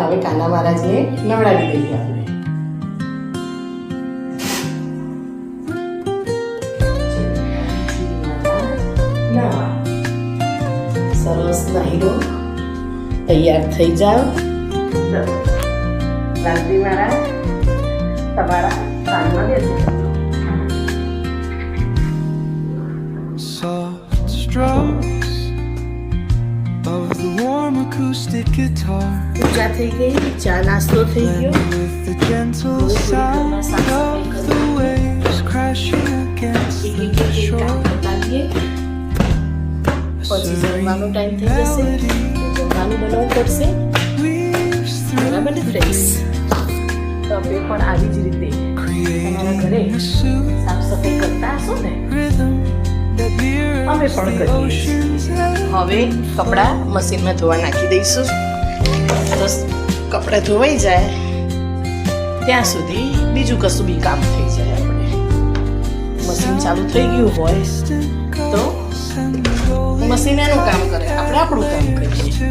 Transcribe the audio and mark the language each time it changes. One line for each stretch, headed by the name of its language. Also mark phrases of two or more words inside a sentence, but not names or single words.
Gujarati: હવે કાના મહારાજને નવડાવી દઈએ આપણે. સરસ નાહી લો, તૈયાર થઈ જાઓ. રાત્રિ મહારાજ તમારા કાનમાં બેસી
English: Soft strokes of the warm acoustic guitar
Gujarati: પૂજા થઈ ગઈ, ચા નાસ્તો થઈ ગયો.
English: with the gentle sound of the waves crashing against the shore.
Gujarati: પછી જમવાનો ટાઈમ થઈ જશે, જમવાનું બનાવવું પડશે.
English: Weaves
Gujarati: બરાબર ને
English: through
Gujarati: ફ્રેન્ડ્સ? તમે પણ આવી જ રીતે તમારા ઘરે
English: creating a soothe
Gujarati: સાફ સફાઈ કરતા હશો ને?
English: rhythm that mirrors
Gujarati: અમે પણ
English: the
Gujarati: કરીએ છીએ.
English: ocean's edge.
Gujarati: હવે કપડાં મશીનમાં ધોવા નાખી દઈશું. બસ કપડાં ધોવાઈ જાય ત્યાં સુધી બીજું કશું બી કામ થઈ જાય. આપણે મશીન ચાલુ થઈ ગયું હોય તો મશીન એનું કામ કરે, આપણે આપણું કામ કરીએ.